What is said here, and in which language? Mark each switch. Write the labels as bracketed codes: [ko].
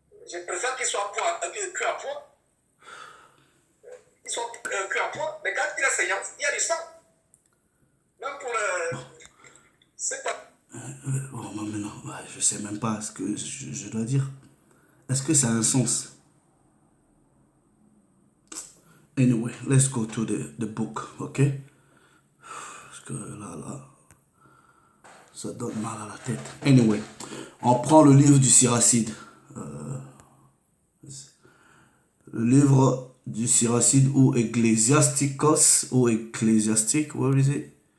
[fr] Je préfère qu'il soit cuit à point. Il soit cuit à point, mais quand il est saignant, il y a du sang. Même pour le. C'est pas. Bon, maintenant, je sais même pas ce que je dois dire. Est-ce que ça a un sens? [en] Anyway, let's go to the book, ok? [fr] Parce que là, ça donne mal à la tête. Anyway, on prend le livre du Siracide. Le livre du Siracide ou Ecclésiasticos ou Ecclésiastique, [en] where is it?